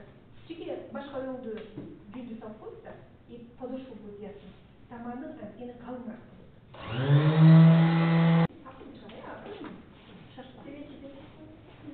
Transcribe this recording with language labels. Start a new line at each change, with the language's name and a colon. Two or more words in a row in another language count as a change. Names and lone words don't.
Kyrgyz: Чеки башка өңдү жүндү салып коесуздар,
Russian: и подошва будет ясно.
Kyrgyz: Таманны ени калыңыраак болот.